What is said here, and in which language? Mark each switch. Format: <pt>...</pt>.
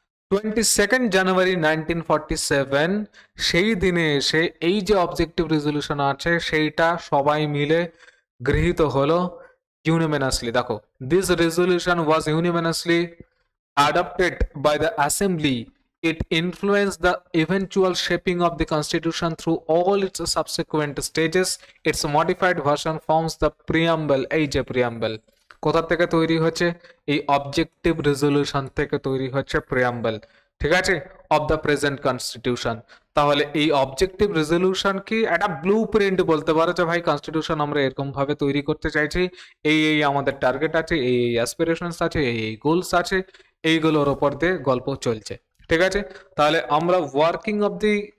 <bn>22 জানুয়ারি 1947 সেই দিনে এসে এই যে অবজেক্টিভ রেজলিউশন আছে সেইটা সবাই মিলে গৃহীত হলো ইউনিমেনাসলি। দেখো,</bn> <en>This resolution was unanimously adopted by the assembly. It influenced the eventual shaping of the constitution through all its subsequent stages. Its modified version forms the preamble.</en> <bn>এই যে preamble কোথা থেকে তৈরি হচ্ছে? এই অবজেক্টিভ রেজলিউশন থেকে তৈরি হচ্ছে প্রিয়াম্বল। ঠিক আছে,</bn> <en>Of the present constitution.</en> <bn>তাহলে এই অবজেক্টিভ রেজলিউশন কি একটা ব্লু প্রিন্ট বলতে পারো যে ভাই কনস্টিটিউশন আমরা এরকম ভাবে তৈরি করতে চাইছি, এই এই আমাদের টার্গেট আছে, এই এই অ্যাসপিরেশনস আছে, এই এই গোলস আছে, এইগুলোর ওপর দিয়ে গল্প চলছে। ঠিক আছে, তাহলে আমরা ওয়ার্কিং অফ দি</bn>